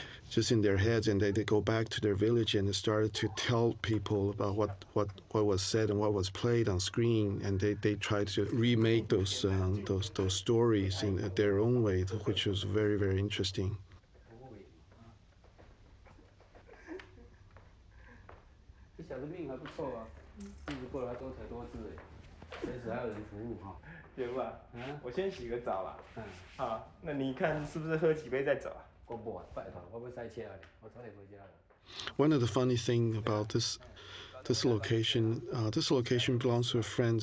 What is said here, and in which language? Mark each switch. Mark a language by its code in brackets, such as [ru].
[en] just in their heads, and they go back to their village and they started to tell people about what was said and what was played on screen, and they tried to remake those stories in their own way, which was very, very interesting. [zh] 这小的命还不错啊，日子过得还多才多姿哎，随时还有人服务哈。有吧？我先洗个澡啦。好，那你看是不是喝几杯再走啊？我不啊，拜托，我不塞车啊，我早点回家了。 [en] One of the funny thing about this location, this location belongs to a friend.